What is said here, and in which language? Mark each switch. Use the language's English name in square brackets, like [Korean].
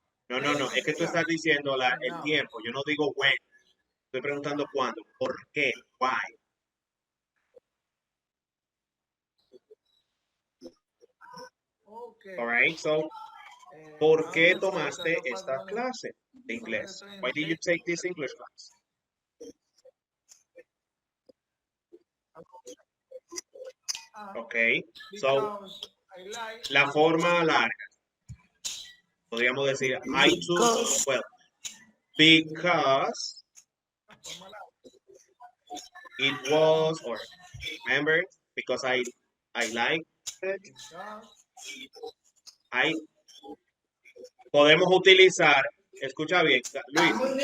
[Spanish] No, es que tú estás diciendo el tiempo. Yo no digo when. Estoy preguntando cuándo. ¿Por qué? [English] Why? okay. [Spanish] All right, so, ¿por qué tomaste esta clase de inglés? [English] Why did you take this English class? [Spanish] Okay, so, la forma larga. Podríamos decir, [English] I took, well, because it was, or remember, because I like it. [Spanish] Podemos utilizar, escucha bien, Luis.